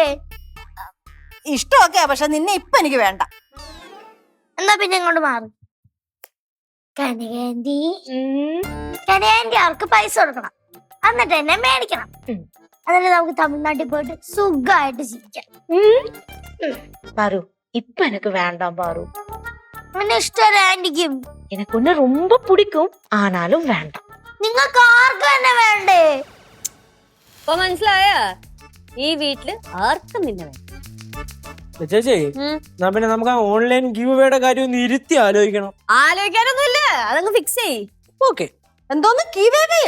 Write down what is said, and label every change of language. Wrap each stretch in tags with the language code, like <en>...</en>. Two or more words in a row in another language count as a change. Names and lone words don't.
<ml>ഇഷ്ടമൊക്കെയാ, പക്ഷെ നിന്നെ ഇപ്പൊ എനിക്ക് വേണ്ട. എന്നാ പിന്നെ ഇങ്ങോട്ട് മാറും. കനകാന്റി അവർക്ക് പൈസ കൊടുക്കണം, എന്നിട്ട് എന്നെ മേടിക്കണം. എന്നിട്ട് നമുക്ക് തമിഴ്നാട്ടിൽ പോയിട്ട് സുഖമായിട്ട് ജീവിക്കാം.</ml> <ta>பாரு இப்ப எனக்கு வேண்டாம் பாரு.</ta> <ml>എന്നെ ഇഷ്ടമല്ല ആന്റിക്കും.</ml> <ta>எனக்கு ஒண்ணு ரொம்ப பிடிக்கும், ஆனாலும் வேண்டாம்.</ta> <ml>നിങ്ങൾക്ക് ആർക്കും എന്നെ വേണ്ടേ? ഇപ്പൊ മനസ്സിലായ ഈ വീട്ടില് ആർക്കും നിന്നെ വേണ്ട. ചേച്ചി എന്നാ പിന്നെ നമുക്ക് ആ</ml> <en>online giveaway</en> <ml>കാര്യം ഒന്ന് ഇരുത്തി ആലോചിക്കണം. ആലോചിക്കാനൊന്നുമില്ല, അതങ്ങ് ഫിക്സ് ചെയ്. ഓക്കെ. എന്തോന്ന് കീവേവയോ?</ml>